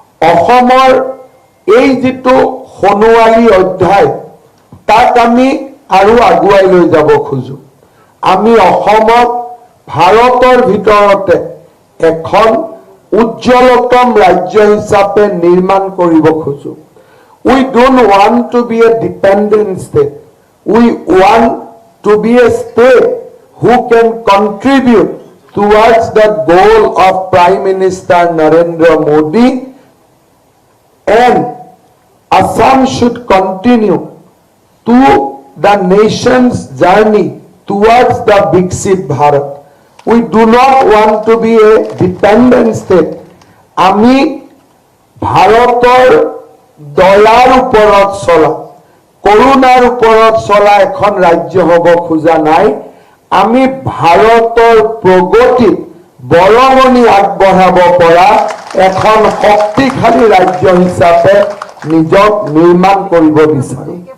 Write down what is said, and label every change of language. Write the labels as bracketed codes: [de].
[as] অসমৰ এই যিটো সোণোৱালী অধ্যায়, তাক আমি আৰু আগুৱাই লৈ যাব খোজো। আমি অসমক ভাৰতৰ ভিতৰতে এখন উজ্জ্বলতম ৰাজ্য হিচাপে নিৰ্মাণ কৰিব খোজো। [en] We don't want to be a dependent state. We want to be a state who can contribute towards the goal of Prime Minister Narendra Modi, and Assam should continue to the nation's journey towards the Viksit Bharat. We do not want to be a dependent state. [as] আমি ভাৰতৰ দয়াৰ ওপৰত চলা, করুণাৰ ওপৰত চলা এখন ৰাজ্য হ'ব খোজা নাই। আমি ভাৰতৰ প্ৰগতি বৰঙণি আগবঢ়াব পৰা এখন শক্তিশালী ৰাজ্য হিচাপে নিজক নিৰ্মাণ কৰিব বিচাৰো।